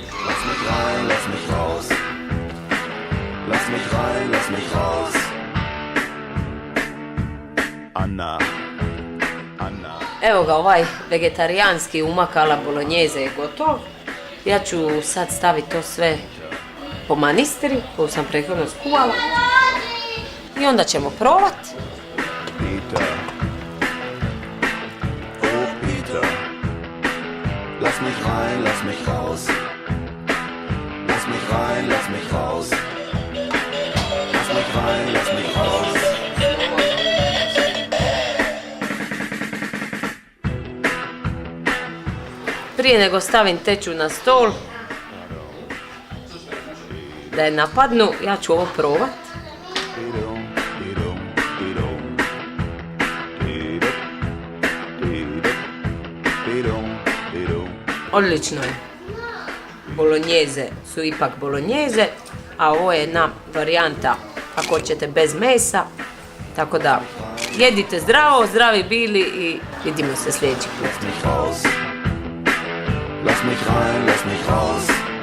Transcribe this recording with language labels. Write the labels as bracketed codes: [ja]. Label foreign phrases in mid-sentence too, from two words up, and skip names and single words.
[hr] Evo ga, ovaj vegetarijanski umak ala bolognese je gotov. Ja ću sad staviti to sve po manistri koju sam prethodno skuvala. I onda ćemo probati. [de] Peter. Oh Peter. Lass mich rein, lass mich raus. Lass mich rein, lass mich raus. Lass mich rein, lass mich raus. [hr] Prije nego stavim teću na stol, da je napadnu, ja ću ovo probati. Odlično je. Bolognese su ipak bolognese, a ovo je jedna varijanta ako ćete bez mesa. Tako da jedite zdravo, zdravi bili i vidimo se sljedeći put. [de] Lass mich rein, lass mich raus.